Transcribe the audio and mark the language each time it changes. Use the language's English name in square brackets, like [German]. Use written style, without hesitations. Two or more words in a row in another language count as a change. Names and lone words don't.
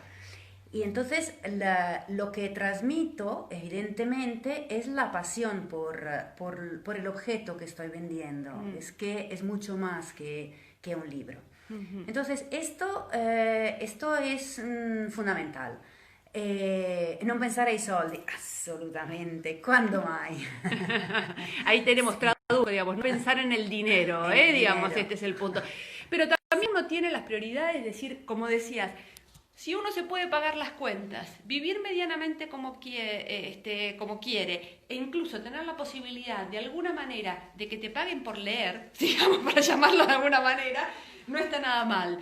[Spanish] Y entonces lo que transmito, evidentemente, es la pasión por el objeto que estoy vendiendo. Es que es mucho más que un libro. Entonces, esto es fundamental. [Italian] Non pensare ai soldi, assolutamente, quando mai? [Spanish] Ahí tenemos traducto, digamos, no pensar en el dinero, digamos, este es el punto. Pero también uno tiene las prioridades, es decir, como decías, si uno se puede pagar las cuentas, vivir medianamente como quiere, e incluso tener la posibilidad de alguna manera de que te paguen por leer, digamos, para llamarlo de alguna manera, no está nada mal.